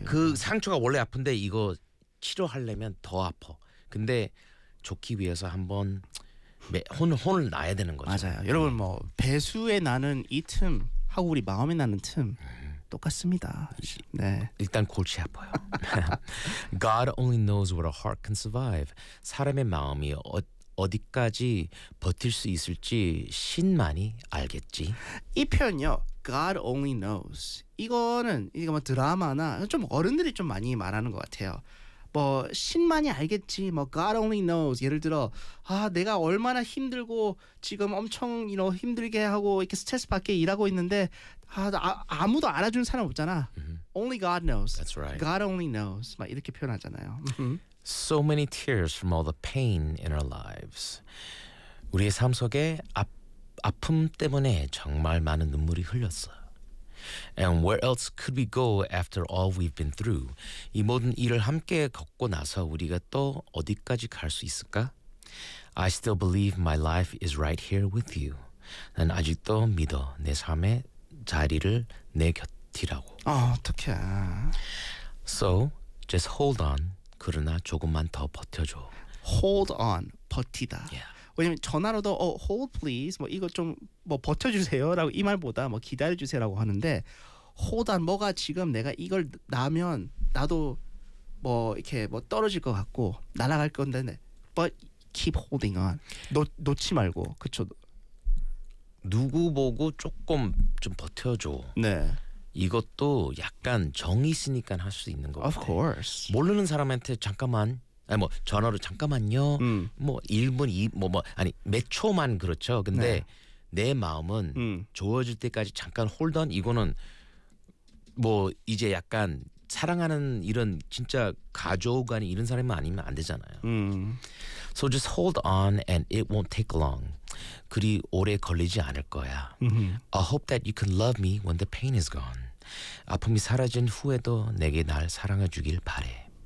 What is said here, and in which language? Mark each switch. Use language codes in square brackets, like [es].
[ko] 그 상처가 원래 아픈데 이거 치료하려면 더 아파. 근데 좋기 위해서 한번 혼을 놔야 되는 거죠. 맞아요. 여러분 뭐 배수에 나는 이 틈 하고 우리 마음에 나는 틈 똑같습니다. 네. 일단 골치 아파요. [en] God only knows what a heart can survive. [ko] 사람의 마음이 어디까지 버틸 수 있을지 신만이 알겠지. 이 표현요. [en] God only knows. [ko] 이거는 이거 뭐 드라마나 좀 어른들이 좀 많이 말하는 것 같아요. 뭐 신만이 알겠지. 뭐 [en] God only knows. [ko] 예를 들어 아 내가 얼마나 힘들고 지금 엄청 [en] you know [ko] 힘들게 하고 이렇게 스트레스 받게 일하고 있는데 아무도 알아주는 사람 없잖아. [en] Only God knows. That's right. God only knows. [ko] 막 이렇게 표현하잖아요. [en] So many tears from all the pain in our lives. [ko] 우리의 삶 속에 아픔 때문에 정말 많은 눈물이 흘렀어. [en] And where else could we go after all we've been through? [ko] 이 모든 일을 함께 겪고 나서 우리가 또 어디까지 갈 수 있을까? [en] I still believe my life is right here with you. [ko] 난 아직도 믿어 내 삶의 자리를 내 곁이라고. 어떡해. [en] So, just hold on. [ko] 그러나 조금만 더 버텨줘. [en] Hold on. [ko] 버티다. [en] Yeah. [ko] 왜냐면 전화로도 [en] hold please [ko] 뭐 이거 좀 뭐 버텨주세요라고 이 말보다 뭐 기다려주세요라고 하는데 hold on 뭐가 지금 내가 이걸 나면 나도 뭐 이렇게 뭐 떨어질 것 같고 날아갈 건데 [en] but keep holding on [ko] 놓지 말고 그쵸 누구 보고 조금 좀 버텨줘 네 이것도 약간 정이 있으니까 할 수 있는 거 [en] of course [ko] 모르는 사람한테 잠깐만 아니 뭐 전화로 잠깐만요. 뭐 1분 2 뭐 아니 몇 초만 그렇죠. 근데 네. 내 마음은 좋아질 때까지 잠깐 홀던 이거는 뭐 이제 약간 사랑하는 이런 진짜 가족 아니 이런 사람이 아니면 안 되잖아요. [en] So just hold on and it won't take long. [ko] 그리 오래 걸리지 않을 거야. [en] I hope that you can love me when the pain is gone. [ko] 아픔이 사라진 후에도 내게 날 사랑해 주길 바래.